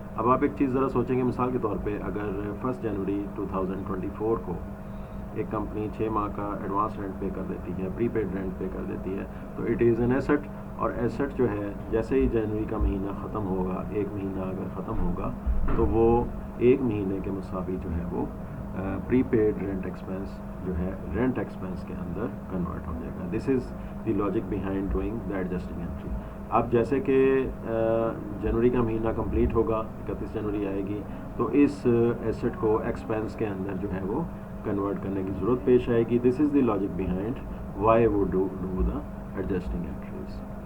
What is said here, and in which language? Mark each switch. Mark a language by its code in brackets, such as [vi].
[ur] اب آپ ایک چیز ذرا سوچیں گے, مثال کے طور پہ اگر 1 جنوری 2024 کو ایک کمپنی 6 ماہ کا ایڈوانس رینٹ پے کر دیتی ہے, پری پیڈ رینٹ پے کر دیتی ہے, تو [en] It is an asset. [ur] اور ایسٹ جو ہے جیسے ہی جنوری کا مہینہ ختم ہوگا, ایک مہینہ اگر ختم ہوگا, تو وہ ایک مہینے کے مساوی جو ہے وہ پری پیڈ رینٹ ایکسپینس جو ہے رینٹ ایکسپینس کے اندر کنورٹ ہو جائے گا. [en] This is the logic behind doing the adjusting entry. [ur] اب جیسے کہ جنوری کا مہینہ کمپلیٹ ہوگا, 31 جنوری آئے گی, تو اس ایسٹ کو ایکسپینس کے اندر جو ہے وہ کنورٹ کرنے کی ضرورت پیش آئے گی. [en] This is the logic behind why would do the adjusting entries.